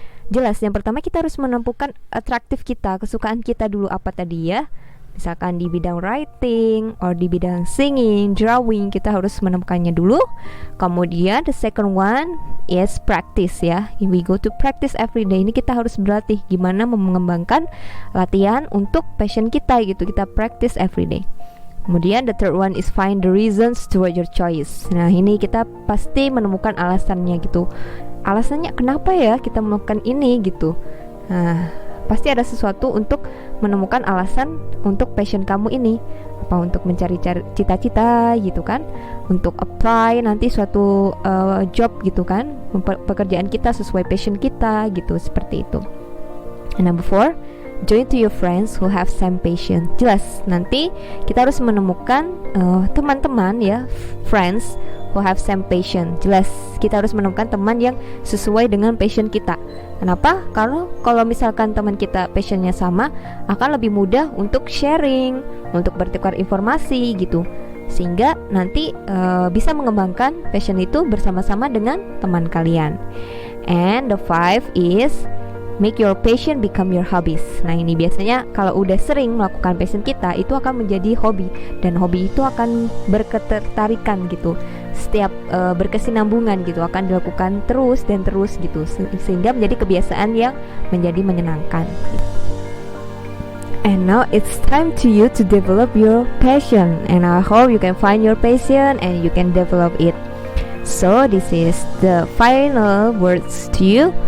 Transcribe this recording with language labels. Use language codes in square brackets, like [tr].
[id] Jelas, yang pertama kita harus menemukan atraktif kita, kesukaan kita dulu apa tadi ya. Misalkan di bidang writing or di bidang singing, drawing, kita harus menemukannya dulu. Kemudian [en] the second one is practice ya. We go to practice every day. [id] Ini kita harus berlatih gimana mengembangkan latihan untuk passion kita gitu. Kita [en] practice every day. [id] Kemudian [en] the third one is find the reasons toward your choice. [id] Nah, ini kita pasti menemukan alasannya gitu. Alasannya kenapa ya kita melakukan ini gitu. Nah, pasti ada sesuatu untuk menemukan alasan untuk passion kamu ini. Apa untuk mencari cita-cita gitu kan, untuk apply nanti suatu job gitu kan, pekerjaan kita sesuai passion kita gitu, seperti itu. [en] And number 4, join to your friends who have same passion. [id] Jelas, nanti kita harus menemukan teman-teman ya, [en] friends who have same passion. [id] Jelas, kita harus menemukan teman yang sesuai dengan passion kita. Kenapa? Karena kalau misalkan teman kita passionnya sama, akan lebih mudah untuk sharing, untuk bertukar informasi gitu, sehingga nanti bisa mengembangkan passion itu bersama-sama dengan teman kalian. [en] And the 5 is make your passion become your hobbies. [id] Nah ini biasanya kalau udah sering melakukan passion kita, itu akan menjadi hobi, dan hobi itu akan berketertarikan gitu, setiap berkesinambungan gitu, akan dilakukan terus dan terus gitu, sehingga menjadi kebiasaan yang menjadi menyenangkan. [en] And now it's time to you to develop your passion, and I hope you can find your passion and you can develop it. So this is the final words to you.